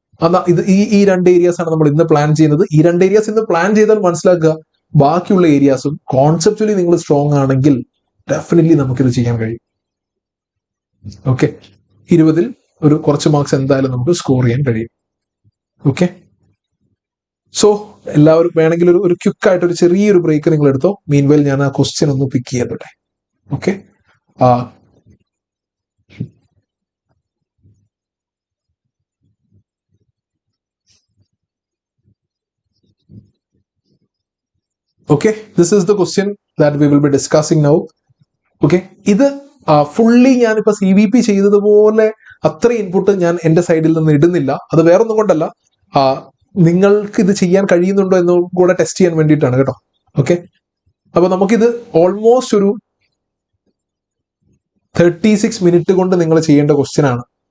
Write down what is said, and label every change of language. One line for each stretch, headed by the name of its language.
Malayalam: എന്നാ ഈ 2 ഏരിയാസ് ആണ് നമ്മൾ ഇന്ന് പ്ലാൻ ചെയ്യുന്നത്. ഈ 2 ഏരിയാസ് ഇന്ന് പ്ലാൻ ചെയ്താൽ മനസ്സിലാക്കുക, ബാക്കിയുള്ള ഏരിയാസും കോൺസെപ്ച്വലി നിങ്ങൾ സ്ട്രോങ് ആണെങ്കിൽ ഡെഫിനറ്റ്ലി നമുക്കിത് ചെയ്യാൻ കഴിയും. ഓക്കെ, 20-ൽ ഒരു കുറച്ച് മാർക്സ് എന്തായാലും നമുക്ക് സ്കോർ ചെയ്യാൻ കഴിയും. ഓക്കെ, സോ എല്ലാവരും വേണമെങ്കിൽ ഒരു ക്വിക്ക് ആയിട്ട് ഒരു ചെറിയൊരു ബ്രേക്ക് നിങ്ങൾ എടുത്തോ. മീൻവെൽ ഞാൻ ആ ക്വസ്റ്റ്യൻ ഒന്ന് പിക്ക് ചെയ്യട്ടെ.
English: Okay, okay, this is the question that we will be discussing now.
Malayalam: Okay, ഇത് ഫുള്ളി ഞാനിപ്പോ CVP ചെയ്തതുപോലെ അത്ര ഇൻപുട്ട് ഞാൻ എന്റെ സൈഡിൽ നിന്ന് ഇടുന്നില്ല. അത് വേറൊന്നും കൊണ്ടല്ല, നിങ്ങൾക്ക് ഇത് ചെയ്യാൻ കഴിയുന്നുണ്ടോ എന്ന് കൂടെ ടെസ്റ്റ് ചെയ്യാൻ വേണ്ടിയിട്ടാണ് കേട്ടോ. ഓക്കെ, അപ്പൊ നമുക്കിത് ഓൾമോസ്റ്റ് ഒരു 36 മിനിറ്റ് കൊണ്ട് നിങ്ങൾ ചെയ്യേണ്ട ക്വസ്റ്റ്യൻ ആണ്.